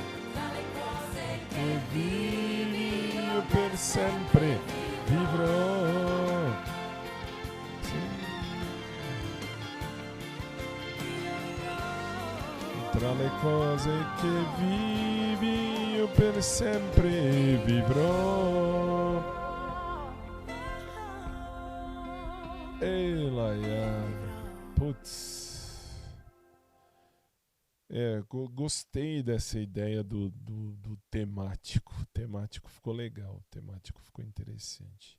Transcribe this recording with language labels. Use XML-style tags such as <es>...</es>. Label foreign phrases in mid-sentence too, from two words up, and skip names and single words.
<it>Que vivo per sempre vivrò. Tra le cose che vivi io per sempre vivrò.</it> <pt>Ei, Laiane, putz. Gostei dessa ideia do temático. O temático ficou legal, o temático ficou interessante.</pt>